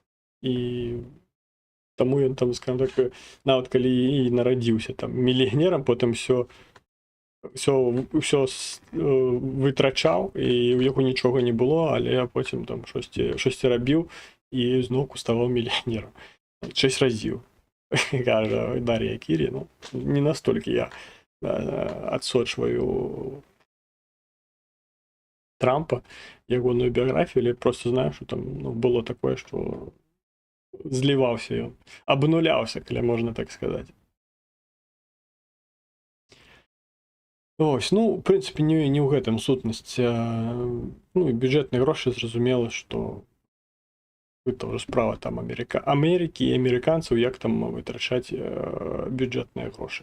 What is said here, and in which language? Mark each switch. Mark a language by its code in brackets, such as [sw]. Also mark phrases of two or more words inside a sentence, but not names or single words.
[be] І таму ён там, скажем так, нават калі і нарадзіўся там мільянерам, потым ўсё вытрачаў, і ў яго нічога не было, але потым там штосьці рабіў і зноўку ставаў мільянерам. 6 разів. Кажа Дар'я Кірі, ну, не настолькі я адсочваю Трампа, ягоную біяграфію, [uk] але просто знаю, що там було такое, що злівався ён, абнуляўся, калі можна так сказаць. [be] Ось, ну, в прынцыпе, не ў гэтым сутнасць. Ну, і бюджэтныя грошы, зразумела, што гэта ўжо справа там Амерыкі і амерыканцаў, як там вытрачаць бюджэтныя грошы.